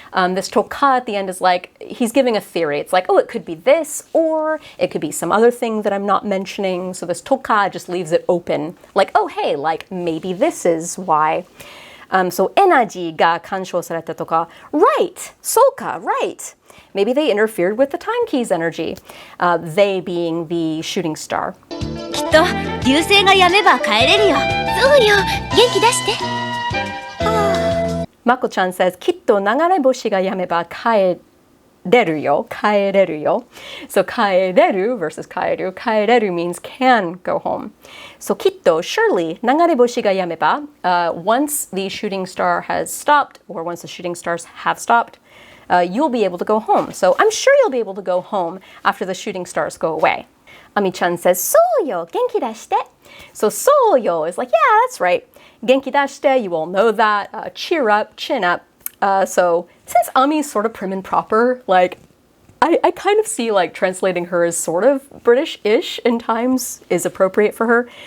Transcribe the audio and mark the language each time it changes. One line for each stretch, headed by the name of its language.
English: This toka at the end is like, he's giving a theory. It's like, oh, it could be this, or it could be some other thing that I'm not mentioning. So this toka just leaves it open. Like, oh, hey, like maybe this is why. So
Japanese: energy ga kanshou sareta toka.
English: Right,
Japanese: soka,
English: right. Maybe they interfered with the time key's energy. They being the shooting star.
Japanese: きっと流星が止めば帰れるよ。そうよ、元気出して。
English: Mako-chan says,
Japanese: きっと流れ星が止めば帰れるよ。帰れるよ。
English: So
Japanese: 帰れる
English: versus
Japanese: 帰る。帰れる
English: means can go home. So
Japanese: きっと
English: surely
Japanese: 流れ星が止めば
English: once the shooting star has stopped, or once the shooting stars have stopped, you'll be able to go home. So I'm sure you'll be able to go home after the shooting stars go away. Ami-chan says,
Japanese: そうよ、元気出して.
English: So
Japanese: そうよ
English: is like, yeah, that's right.
Japanese: Genki dashite,
English: you all know that. Cheer up, chin up. So since Ami's sort of prim and proper, like I kind of see like translating her as sort of British-ish in times is appropriate for her.